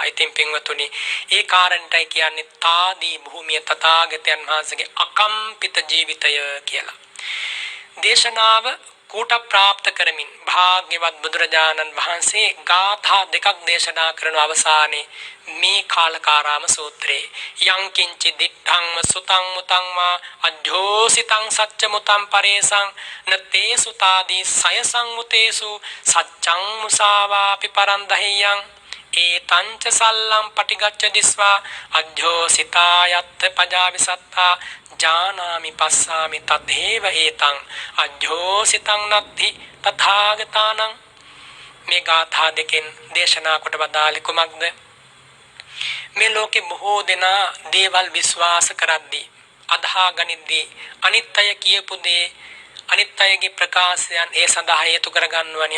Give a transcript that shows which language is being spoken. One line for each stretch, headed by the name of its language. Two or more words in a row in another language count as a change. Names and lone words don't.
Sinhala: ඉතින් පින්වතුනි ඒ කාරණටයි කියන්නේ තාදී භූමිය තථාගතයන් වහන්සේගේ අකම්පිත ජීවිතය කියලා. දේශනාව කූට ප්‍රාප්ත කරමින් භාග්‍යවත් බුදුරජාණන් වහන්සේ ගාථා දෙකක් දේශනා කරන
Pali: අවසානයේ මේ කාලකාරාම සූත්‍රයේ යං කිංචි දිත්තං සුතං මුතං වා අජ්ජෝසිතං සච්ච මුතං පරේසං නතේ සුතාදී සය සංඋතේසු සච්ඡං මුසාවාපි පරං දහෙයං ඒතංච සල්ලම් පටිගච්ඡ දිස්වා අජ්ජෝසිතායත්ථ පජාවිසත්තා ජානාමි පස්සාමි තදේව ඒතං අජ්ජෝසිතං නත්ති තථාගතානං.
Sinhala: මේ ගාථා දෙකෙන් දේශනා කොට වදාළේ කුමක්ද? මේ ලෝකේ බොහෝ දෙනා දේවල් විශ්වාස කරද්දී අදහා ගනිද්දී අනිත්‍ය කියපු දේ අනිත්‍යයේ ප්‍රකාශයන් ඒ සඳහා හේතු කරගන්නවනේ.